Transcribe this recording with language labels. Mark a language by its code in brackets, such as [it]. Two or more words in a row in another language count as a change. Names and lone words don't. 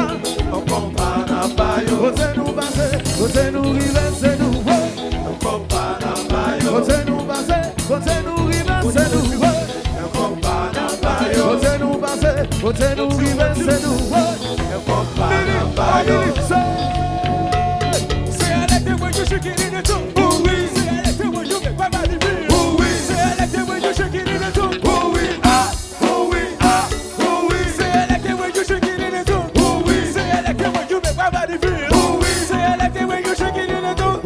[ht] Compas n'a baillot. Côté nous passer, côté nous river, c'est nous. Compas n'a baillot. Côté nous passer, côté nous river, c'est nous. Compas n'a baillot. Côté nous passer, côté nous river, c'est nous. Compas n'a baillot. [en] Say I like the way you shake it in the tongue. Ooh wee. Say I like the way you make my body feel. Ooh wee. Say I like the way you shake it in the tongue. Ooh wee, ah, ooh wee, ah, ooh wee. Say I like the way you shake it in the tongue. Ooh wee. Say I like the way you make my body feel. Ooh wee. Say I like the way you shake it in the tongue.